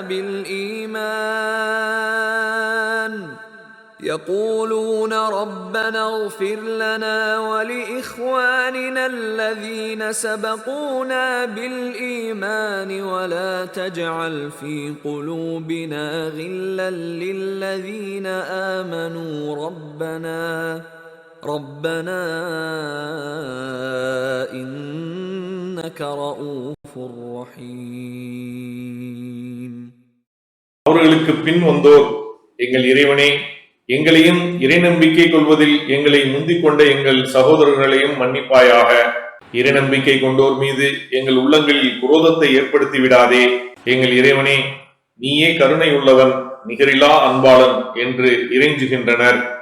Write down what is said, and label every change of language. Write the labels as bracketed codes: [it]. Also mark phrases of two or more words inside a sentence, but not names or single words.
[ar] بالإيمان ولا تجعل في قلوبنا غلا للذين آمنوا ربنا إنك رؤوف رحيم. [ta] அவர்களுக்கு பின் வந்தோர், எங்கள் இறைவனே, எங்களையும் இறை நம்பிக்கை கொள்வதில் எங்களை முந்திக் கொண்ட எங்கள் சகோதரர்களையும் மன்னிப்பாயாக. இறை நம்பிக்கை கொண்டோர் மீது எங்கள் உள்ளங்களில் குரோதத்தை ஏற்படுத்தி விடாதே. எங்கள் இறைவனே, நீயே கருணை உள்ளவன், நிகரில்லா அன்பாளன் என்று இறைஞ்சுகின்றனர்.